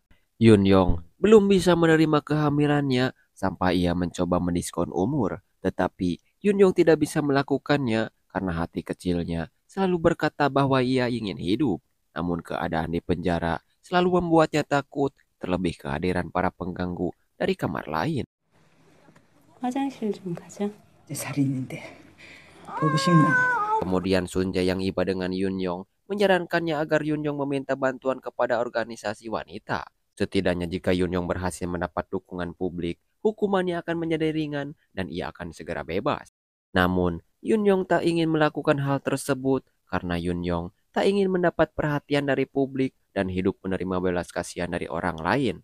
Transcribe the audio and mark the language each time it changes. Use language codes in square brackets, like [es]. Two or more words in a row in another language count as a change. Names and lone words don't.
[id] Yunyong belum bisa menerima kehamilannya sampai ia mencoba mendiskon umur. Tetapi Yunyong tidak bisa melakukannya karena hati kecilnya selalu berkata bahwa ia ingin hidup. Namun keadaan di penjara selalu membuatnya takut, terlebih kehadiran para pengganggu dari kamar lain. [ko] 화장실 좀 가자. 내 살인인데 보고 싶나? [id] Kemudian Sunjae yang iba dengan Yunyong menyarankannya agar Yunyong meminta bantuan kepada organisasi wanita. Setidaknya jika Yunyong berhasil mendapat dukungan publik, hukumannya akan menjadi ringan dan ia akan segera bebas. Namun, Yunyong tak ingin melakukan hal tersebut karena Yunyong tak ingin mendapat perhatian dari publik dan hidup menerima belas kasihan dari orang lain.